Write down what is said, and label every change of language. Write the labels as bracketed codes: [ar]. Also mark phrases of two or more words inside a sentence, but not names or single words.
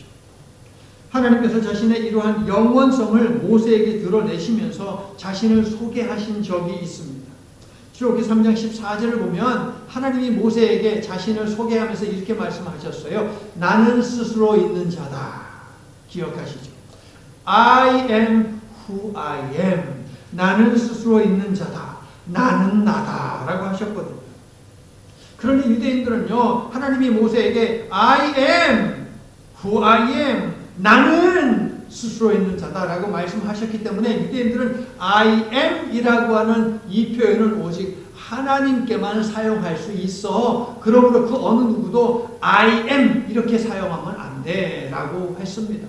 [ko] 하나님께서 자신의 이러한 영원성을 모세에게 드러내시면서 자신을 소개하신 적이 있습니다. 출애굽기 3장 14절을 보면 하나님이 모세에게 자신을 소개하면서 이렇게 말씀하셨어요. 나는 스스로 있는 자다. 기억하시죠? [en] I am who I am. [ko] 나는 스스로 있는 자다. 나는 나다. 라고 하셨거든요. 그런데 유대인들은요, 하나님이 모세에게 [en] I am who I am. [ko] 나는 스스로 있는 자다라고 말씀하셨기 때문에 유대인들은 [en] I am [ko] 이라고 하는 이 표현을 오직 하나님께만 사용할 수 있어. 그러므로 그 어느 누구도 [en] I am [ko] 이렇게 사용하면 안 돼 라고 했습니다.